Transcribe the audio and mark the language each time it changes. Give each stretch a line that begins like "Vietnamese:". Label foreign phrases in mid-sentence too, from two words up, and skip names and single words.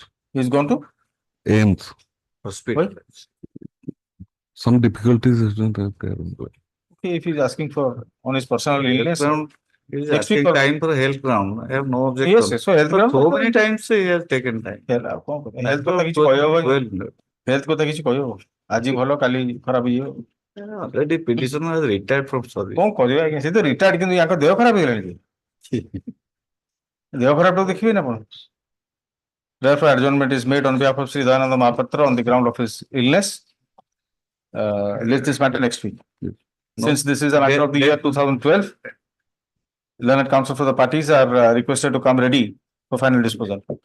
English: he's gone to AIMS. Hospital. Some difficulties is there. okay, if he's asking for on his personal illness. He's Next week asking or- time for health ground. I have no objection. Yes, yes. So health ground. So many times he has taken time.
Odia: health କଥା କିଛି କହିହବ health କଥା କିଛି କହିହବ ଆଜି ଭଲ କାଲି ଖରାପ ହେଇଯିବ
English: Already petitioner has retired from service.
Odia: କଣ କରିବା ଆଜ୍ଞା ସେ ତ ରିଟାୟାର୍ଡ କିନ୍ତୁ ୟାଙ୍କ ଦେହ ଖରାପ ହେଇଗଲାଣି କି ଦେହ ଖରାପ ଟାକୁ ଦେଖିବେ ନା ଆପଣ
English: therefore adjournment is made on behalf of Sri Dayananda Mahapatra on the ground of his illness. Let this matter next week. Since this is a matter of the year 2012, learned counsel for the parties are requested to come ready for final disposal.